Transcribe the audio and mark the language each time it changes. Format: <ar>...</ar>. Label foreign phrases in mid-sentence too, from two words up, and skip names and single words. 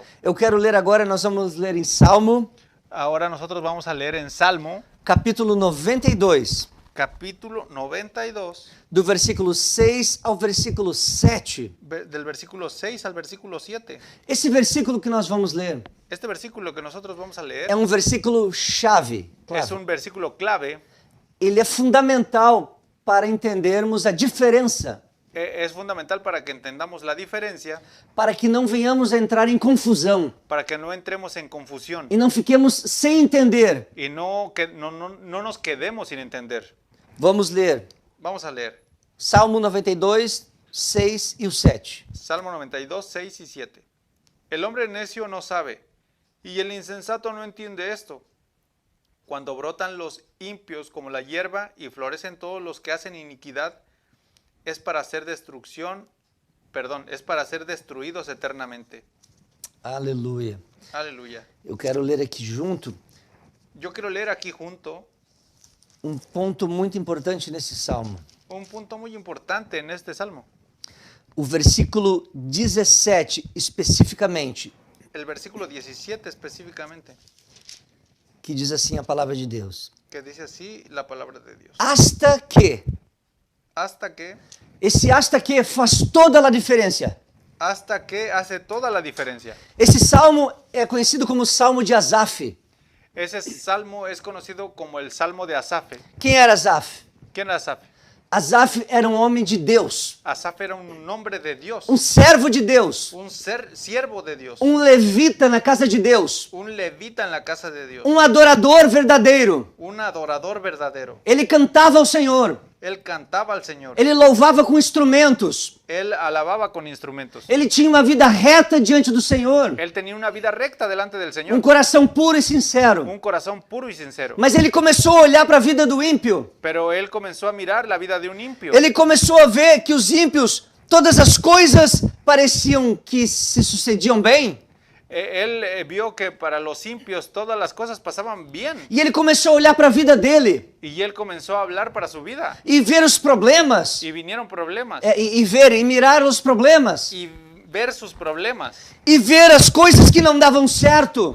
<pt>Eu quero ler agora, nós vamos ler em Salmo,</pt> <es>Ahora nosotros vamos a leer en Salmo,</es> <pt>capítulo 92,</pt> <es>capítulo 92,</es> <pt>do versículo 6 ao versículo 7.</pt> <es>del versículo 6 al versículo 7.</es> <pt>Esse versículo que nós vamos ler</pt> <es>Este versículo que nosotros vamos a leer</es> <pt>é um versículo chave.</pt> <es>es un versículo clave,</es> <pt>Ele é fundamental para entendermos a diferença,</pt> <es>es fundamental para que entendamos la diferencia,</es> <pt>para que não venhamos a entrar em confusão</pt> <es>para que no entremos en confusión</es> <pt>e não fiquemos sem entender.</pt> <es>y no nos quedemos sin entender.</es> <pt>Vamos ler</pt> <es>Vamos a leer</es> <pt>Salmo 92, 6 e o 7.</pt> <es>Salmo 92, 6 y 7. El hombre necio no sabe, y el insensato no entiende esto. Cuando brotan los impios como la hierba y florecen todos los que hacen iniquidad, es para hacer destruidos eternamente.</es> <pt>Aleluia.</pt> <es>Aleluya.</es> <pt>Eu quero ler aqui junto</pt> <es>Yo quiero leer aquí junto</es> <pt>ponto muito importante nesse salmo.</pt> <es>un punto muy importante en este salmo.</es> <pt>O versículo 17, especificamente,</pt> <es>El versículo 17 específicamente,</es> <pt>que diz assim a palavra de Deus.</pt> <es>que dice así la palabra de Dios. Hasta que, Hasta que</es> <pt>faz toda a diferença.</pt> <es>hace toda la diferencia.</es> <pt>Esse salmo é conhecido como Salmo de Asaf.</pt> <es>Ese salmo es conocido como el Salmo de Asaf.</es> <pt>Quem era Asaf?</pt> <es>¿Quién era Asaf?</es> <pt>Asaf era um homem de Deus,</pt> <es>Asaf era un hombre de Dios,</es> <pt>servo de Deus,</pt> <es>un siervo de Dios,</es> <pt>levita na casa de Deus,</pt> <es>un levita en la casa de Dios,</es> <pt>adorador verdadeiro.</pt> <es>un adorador verdadero.</es> <pt>Ele cantava ao Senhor,</pt> <es>Él cantaba al Señor,</es> <pt>ele louvava com instrumentos,</pt> <es>él alababa con instrumentos,</es> <pt>ele tinha uma vida reta diante do Senhor,</pt> <es>él tenía una vida recta delante del Señor,</es> <pt>coração puro e sincero.</pt> <es>un corazón puro y sincero.</es> <pt>Mas ele começou a olhar para a vida do ímpio.</pt> <es>Pero él comenzó a mirar la vida de un impío.</es> <pt>Ele começou a ver que os ímpios, todas as coisas pareciam que se sucediam bem.</pt> <es>Él vio que para los impios todas las cosas pasaban bien.</es> <pt>E ele começou a olhar para a vida dele</pt> <es>Y él comenzó a hablar para su vida.</es> <pt>e ver os problemas,</pt> <es>Y vinieron problemas.</es> <pt>e mirar os problemas,</pt> <es>Y ver sus problemas.</es> <pt>e ver as coisas que não davam certo,</pt>